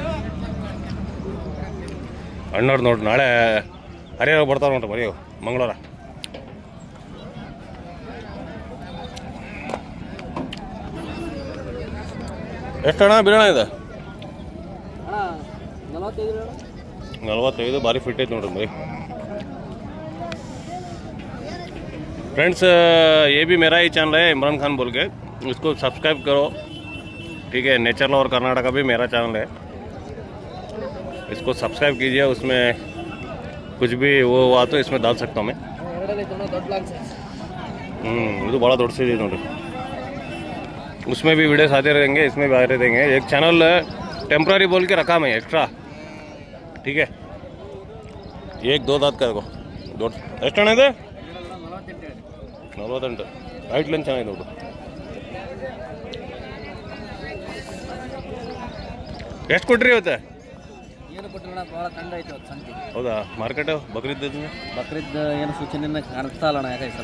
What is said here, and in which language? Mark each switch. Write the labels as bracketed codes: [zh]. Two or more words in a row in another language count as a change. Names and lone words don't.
[kn] ಅಣ್ಣವ್ರು ನೋಡ್ರಿ ನಾಳೆ ಹರಿಯಾಣ ಬರ್ತಾವೆ ನೋಡ್ರಿ ಮರಿ ಮಂಗಳವಾರ. ಎಷ್ಟು ಅಣ್ಣ ಬಿಡೋಣ ಇದೆ? 45. ಭಾರಿ ಫಿಟ್ ಐತೆ ನೋಡ್ರಿ ಮರಿ. [hi] फ्रेंड्स ये भी मेरा ही चैनल है इमरान खान बोल के, इसको सब्सक्राइब करो, ठीक है। नेचर लवर कर्नाटका भी मेरा चैनल है, इसको सब्सक्राइब कीजिए। उसमें कुछ भी वो हुआ तो इसमें डाल सकता हूँ मैं। [kn] ಇದು ಭಾಳ ದೊಡ್ಡ ಸೈಜ್ ನೋಡ್ರಿ. [hi] उसमें भी वीडियोस आते रहेंगे, इसमें भी आते रहेंगे. एक चैनल टेम्पररी बोल के रखा मैं एक्स्ट्रा, ठीक है। 1-2 दांत का देखो [kn] ದೊಡ್ಡ. ಎಷ್ಟು ಹಣ ಇದೆ? 48. [en] height length [kn] ಚೆನ್ನಾಗಿದೆ ನೋಡು. ಎಷ್ಟು ಕೊಟ್ರಿ ಇವತ್ತು? ಹೌದಾ? ಮಾರ್ಕೆಟ್ ಬಕ್ರೀದ್ ಏನು ಸೂಚನೆ ಕಾಣಿಸ್ತಾ ಇಲ್ಲ ಅಣ್ಣ. ಯಾಕೆ